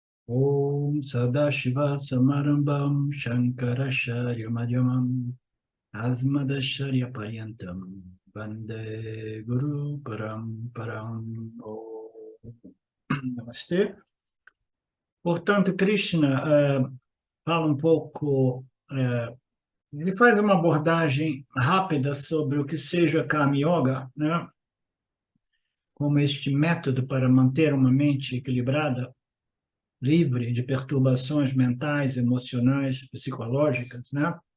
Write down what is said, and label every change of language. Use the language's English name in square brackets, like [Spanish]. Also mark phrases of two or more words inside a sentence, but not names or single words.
[Sanskrit] Om Sadashiva Samarambam Shankaracharya Madhyamam Asmadacharya Paryantam Vande Guru Paramparam Om. [Portuguese] Namastê. Portanto, Krishna fala um pouco, ele faz uma abordagem rápida sobre o que seja Karma Yoga, né? Como este método para manter uma mente equilibrada, livre de perturbações mentais, emocionais, psicológicas, né?